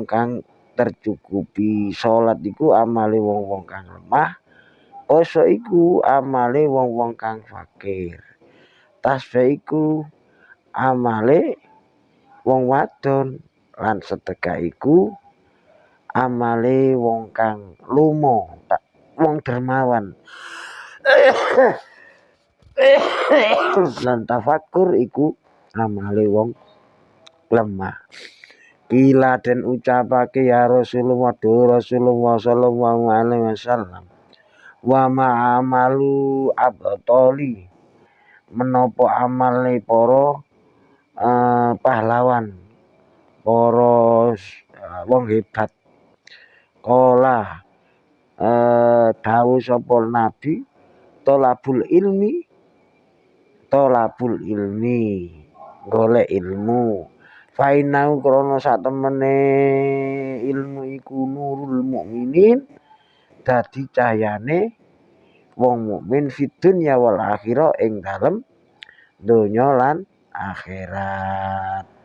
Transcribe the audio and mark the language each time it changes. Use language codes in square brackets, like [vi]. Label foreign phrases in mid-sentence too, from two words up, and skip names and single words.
[jv] kang tercukupi, salat iku amale wong kang lemah, poso iku amale wong kang fakir, tasbih iku amale wong wadon, lan sedekah iku amale wong kang lumo, wong dermawan. Lan tafakur iku amale wong lemah. Kila den ucapake [ar] يا رسول الله رسول الله صلى الله عليه وسلم, وما عمل الأبطال [jv] menopo amale para pahlawan, para wong hebat. Kala dawuh sapa Nabi, [ar] طلب العلم [jv] golek ilmu, fainau krana sak temene ilmu iku [ar] نور المؤمنين [jv] dadi cahayane wong mukmin [ar] في الدنيا والآخرة [jv] ing dalem donya lan akhirat.